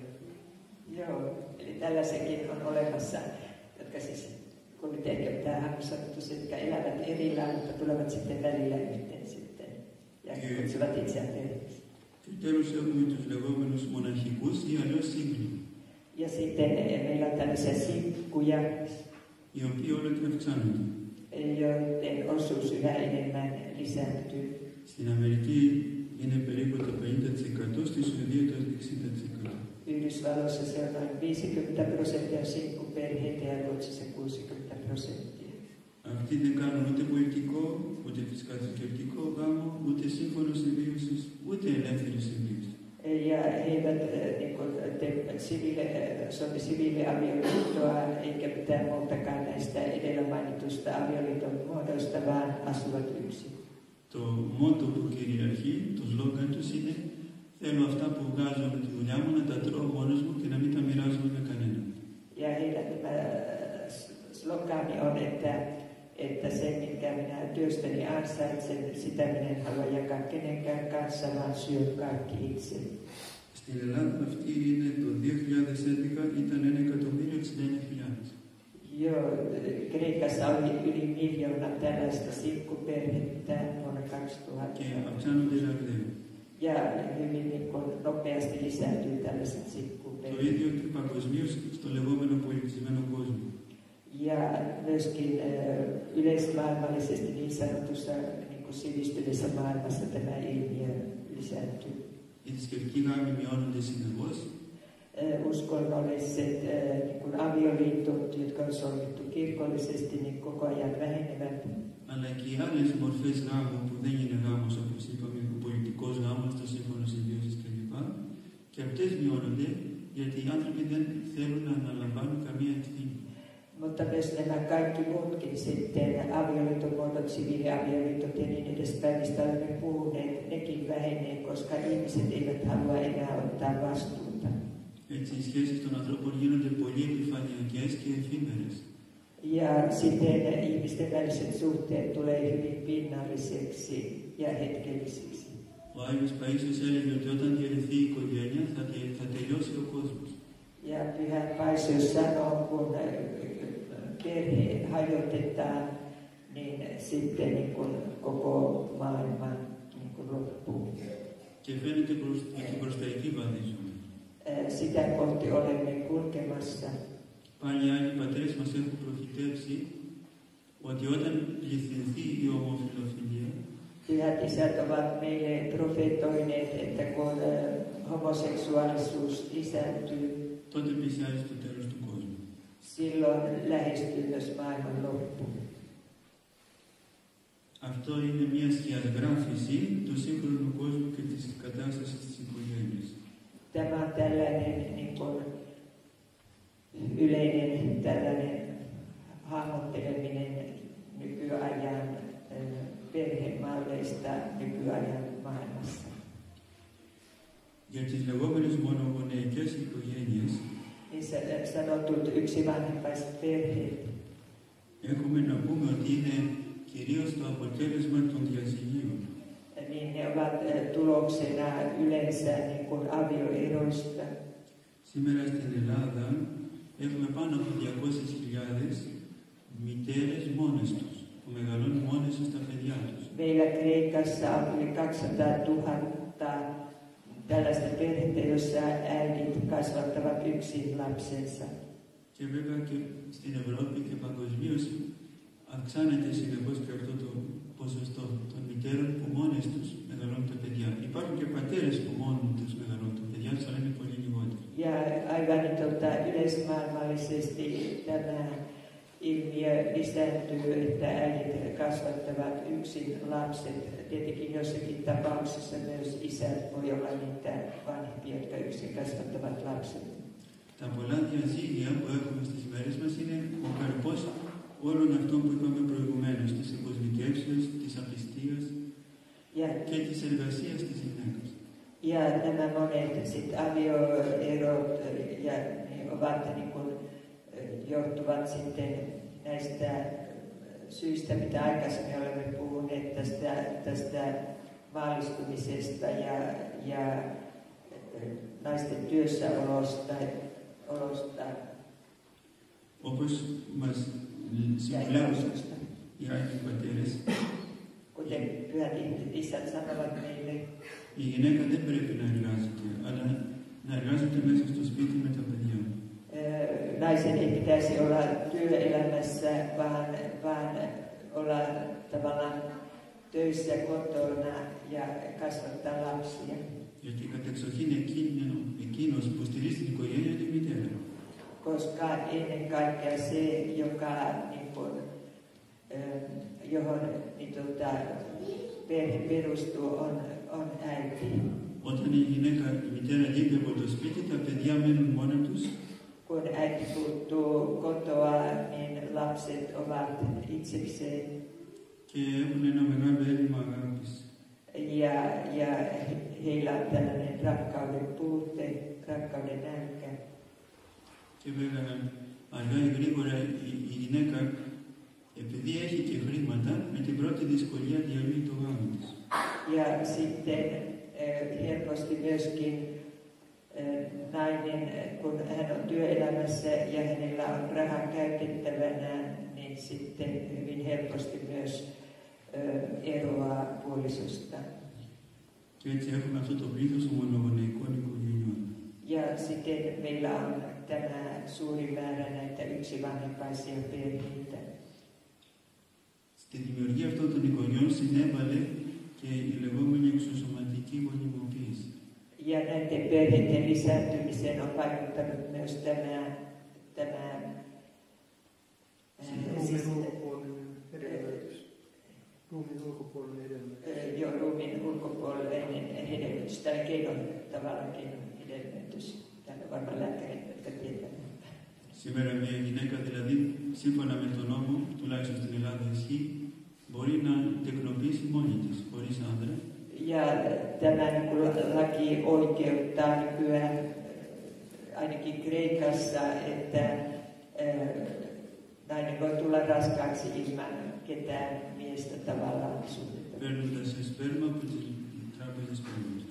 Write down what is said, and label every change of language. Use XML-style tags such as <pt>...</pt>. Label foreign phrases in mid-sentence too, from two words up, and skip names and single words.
<fi>Joo, eli tällaisenkin on olemassa, jotka siis, kun nyt ehkä pitää sanottu, jotka elävät erillään, mutta tulevat sitten välillä yhteen sitten ja kutsuvat itseään perheeksi.</fi> <el>Και τέλος έχουμε τους λεγόμενους μοναχικούς ή αλλιώς σύγκλοι.</el> <fi>Ja sitten meillä on tällaisia sinkkuja,</fi> <el>οι οποίοι όλο και αυξάνονται.</el> <fi>joiden osuus yhä enemmän lisääntyy.</fi> <el>Στην Αμερική είναι περίπου το 50%, στη Σουηδία το 60%.</el> <fi>Yhdysvalloissa se on noin 50% sinkkuperheitä ja Ruotsissa 60%.</fi> <el>Αυτοί δεν κάνουν ούτε πολιτικό, ούτε φυσικά θρησκευτικό γάμο, ούτε σύμφωνο συμβίωσης, ούτε ελεύθερη συμβίωση.</el> <fi>Ja he eivät siviiliavioliittoa eikä mitään muutakaan näistä edellä mainitusta avioliiton muodoista, vaan asuvat yksin.</fi> <el>Το μότο που κυριαρχεί, το σλόγγαν τους είναι θέλω αυτά που βγάζω με τη δουλειά μου να τα τρώω μόνος μου και να μην τα μοιράζομαι με κανέναν.</el> <fi>Ja heidän tämä slogani on, että se, minkä minä työstäni ansaitsen, sitä minä en halua jakaa kenenkään kanssa, vaan syön kaikki itse.</fi> <el>Στην Ελλάδα αυτή είναι το 2011 ήταν 1.069.000.</el> <fi>Joo, Kreikassa oli yli 1 miljoona tällaista sinkkuperhettä vuonna 2000.</fi> <el>Και αυξάνονται ραγδαία.</el> <fi>Ja hyvin nopeasti lisääntyy tällaiset</fi> <el>Το</el> <fi>sinkkuperheet.</fi> <el>ίδιο και παγκοσμίως στο λεγόμενο πολιτισμένο κόσμο.</el> <fi>Ja myöskin yleismaailmallisesti niin sanotussa niin kuin sivistyneessä maailmassa tämä ilmiö lisääntyy.</fi> <el>Οι θρησκευτικοί γάμοι μειώνονται συνεχώς.</el> <fi>Uskonnolliset niin kuin avioliitot, jotka on solmittu kirkollisesti, niin koko ajan vähenevät.</fi> <el>Αλλά και οι άλλες μορφές γάμου που δεν είναι γάμος, όπως είπαμε, ο πολιτικός γάμος, το σύμφωνο συμβίωσης κλπ. Και αυτές μειώνονται γιατί οι άνθρωποι δεν θέλουν να αναλαμβάνουν καμία ευθύνη.</el> <fi>Mutta myös nämä kaikki muutkin sitten, avioliittomuodot, siviiliavioliitot ja niin edespäin, mistä olemme puhuneet, nekin vähenee, koska ihmiset eivät halua enää ottaa vastuuta.</fi> <el>Έτσι οι σχέσεις των ανθρώπων γίνονται πολύ επιφανειακές και εφήμερες.</el> <fi>Ja sitten ihmisten väliset suhteet tulee hyvin pinnalliseksi ja hetkellisiksi.</fi> <el>Ο Άγιος Παΐσιος έλεγε ότι όταν διαλυθεί η οικογένεια θα τελειώσει ο κόσμος.</el> <fi>Ja Pyhä Paisius sanoo, kun perhe hajotetaan, niin sitten niin kuin koko maailma niin kuin loppuu.</fi> <el>Και φαίνεται ότι προς τα εκεί βαδίζουμε.</el> <fi>sitä kohti olemme kulkemassa.</fi> <el>Παλιά οι πατέρες μας έχουν προφητεύσει ότι όταν πληθυνθεί η ομοφυλοφιλία,</el> <fi>Pyhät isät ovat meille profetoineet, että kun homoseksuaalisuus lisääntyy,</fi> <el>τότε πλησιάζει το τέλος του κόσμου.</el> <fi>silloin lähestyy myös maailman loppu.</fi> <el>Αυτό είναι μια σκιαγράφηση του σύγχρονου κόσμου και της κατάστασης της οικογένειας.</el> <fi>Tämä on tällainen niin kuin, yleinen tällainen hahmotteleminen nykyajan perhemalleista nykyajan maailmassa.</fi> <el>Για τις λεγόμενες μονογονεϊκές οικογένειες,</el> <fi>Niissä sanotut yksivanhempaisperheet,</fi> <el>έχουμε να πούμε ότι είναι κυρίως το αποτέλεσμα των διαζυγίων.</el> <fi>niin ne ovat tuloksena yleensä niin kuin avioeroista.</fi> <el>Σήμερα στην Ελλάδα έχουμε πάνω από 200.000 μητέρες μόνες τους, που μεγαλώνουν μόνες τους τα παιδιά τους.</el> <fi>Meillä Kreikassa on yli 200,000 tällaista perhettä, jossa äidit kasvattavat yksin lapsensa.</fi> <el>Και βέβαια και στην Ευρώπη και παγκοσμίως αυξάνεται συνεχώς και αυτό το ποσοστό των μητέρων που μόνες τους μεγαλώνουν τα παιδιά. Υπάρχουν και πατέρες που μόνοι τους μεγαλώνουν τα παιδιά τους, αλλά είναι πολύ λιγότερο.</el> <fi>Ja aivan yleismaailmallisesti tämä ilmiö lisääntyy, että äidit kasvattavat yksin lapset. Tietenkin jossakin tapauksessa myös isät voi olla niitä vanhempia, jotka yksin kasvattavat lapset.</fi> <el>Τα πολλά διαζύγια που έχουμε στις μέρες μας είναι ο καρπός όλων αυτών που είπαμε προηγουμένως, της εκοσμικεύσεως, της απιστίας και της εργασίας της γυναίκας.</el> <fi>Ja nämä monet sit avioerot ja ovat niin kuin, johtuvat sitten näistä syistä, mitä aikaisemmin olemme puhuneet tästä maallistumisesta ja naisten työssäolosta.</fi> <el>Όπως μας συμβουλεύουν οι Άγιοι Πατέρες,</el> <fi>Kuten pyhät isät sanovat meille,</fi> <el>η γυναίκα δεν πρέπει να εργάζεται, αλλά να εργάζεται μέσα στο σπίτι με τα παιδιά.</el> <fi>Naisen ei pitäisi olla työelämässä, vaan olla tavallaan töissä kotona ja kasvattaa lapsia.</fi> <el>Γιατί κατεξοχήν εκείνος που στηρίζει την οικογένεια είναι η μητέρα.</el> <fi>Koska ennen kaikkea se, joka niin kuin, johon niin, perhe perustuu, on äiti.</fi> <el>Όταν η μητέρα λείπει από το σπίτι, τα παιδιά μένουν μόνα τους.</el> <fi>Kun äiti puuttuu kotoa, niin lapset ovat itsekseen.</fi> <el>Και έχουν ένα μεγάλο έλλειμμα αγάπης.</el> <fi>Ja heillä on tällainen rakkauden puute, rakkauden nälkä.</fi> <el>Και βέβαια αργά ή γρήγορα η γυναίκα, επειδή έχει και χρήματα, με την πρώτη δυσκολία διαλύει το γάμο της.</el> <fi>Ja sitten helposti myöskin nainen, kun hän on työelämässä ja hänellä on rahaa käytettävänä, niin sitten hyvin helposti myös eroaa puolisosta.</fi> <el>Και έτσι έχουμε αυτό το πλήθος μονογονεϊκών οικογενειών.</el> <fi>Ja sitten meillä on tämä suuri määrä näitä yksivanhempaisia perheitä.</fi> <el>Στη δημιουργία αυτών των οικογενειών συνέβαλε και η λεγόμενη εξωσωματική γονιμοποίηση.</el> <fi>Ja näiden perheiden lisääntymiseen on vaikuttanut myös tämä ruumiin ulkopuolinen hedelmöitys. Joo, ruumiin ulkopuolinen hedelmöitys, tai tavallaan hedelmöitys. Täällä on varmaan lääkärit, jotka tietävät.</fi> <el>Σήμερα μια γυναίκα, δηλαδή, σύμφωνα με τον νόμο, τουλάχιστον στην Ελλάδα ισχύει, μπορεί να τεκνοποιήσει μόνη της, χωρίς άντρα.</el> <fi>Ja tämä laki oikeuttaa nykyään ainakin Kreikassa, että nainen voi tulla raskaaksi ilman ketään miestä tavallaan suhdetta.</fi> <el>Παίρνοντας σπέρμα από τις τράπεζες σπέρματος.</el>